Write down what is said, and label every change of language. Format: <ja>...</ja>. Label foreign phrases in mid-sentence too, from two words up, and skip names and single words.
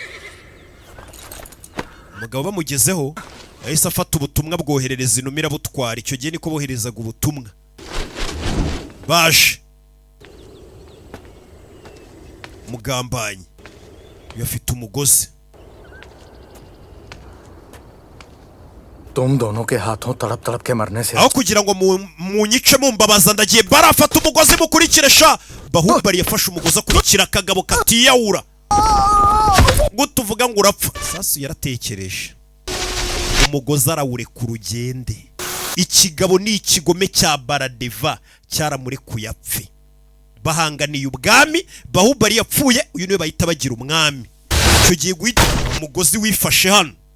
<rw>umugabo bamugezeho yahise afata ubutumwa bwoherereza inumira butwara icyo gihe niko boherezaga ubutumwa baje mugambanyi yafite umugozi</rw> <hi>तुम दोनों के हाथों तड़प तड़प के मरने से</hi> <rw>aho kugira ngo munyice mumbabaza ndagiye barafata umugozi mukurikire sha Baahubali yafashe umugozi akurikira akagabo katiyawura ngo tuvuga ngo urapfa sasu yaratekereje umugozi arawure ku rugende ikigabo ni ikigome cya Baladeva cyaramurekuye apfe bahanganiye ubwami Baahubali yapfuye uyu niwe bahita bagira umwami icyo gihe guhita umugozi wifashe hano</rw>